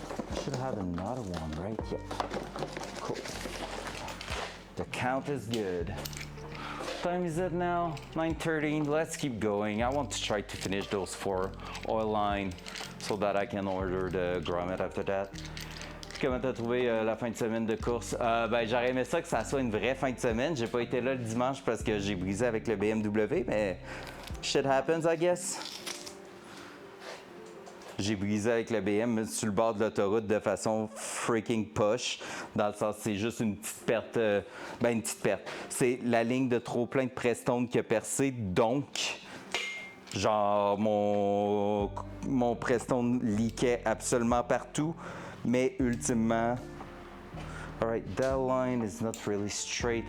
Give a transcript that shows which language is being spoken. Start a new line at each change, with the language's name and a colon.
English: I should have another one, right? Yep. Cool. The count is good. What time is it now? 9:13. Let's keep going. I want to try to finish those 4 oil line so that I can order the grommet after that.
French: Comment t'as trouvé la fin de semaine de course? Ben, j'aurais aimé ça que ça soit une vraie fin de semaine. J'ai pas été là le dimanche parce que j'ai brisé avec le BMW, mais
English: shit happens, I guess.
French: J'ai brisé avec le BM sur le bord de l'autoroute de façon freaking poche. Dans le sens, c'est juste une petite perte. Une petite perte. C'est la ligne de trop plein de Prestone qui a percé, donc. Genre, mon Prestone leakait absolument partout, mais ultimement,
English: alright, that line is not really straight.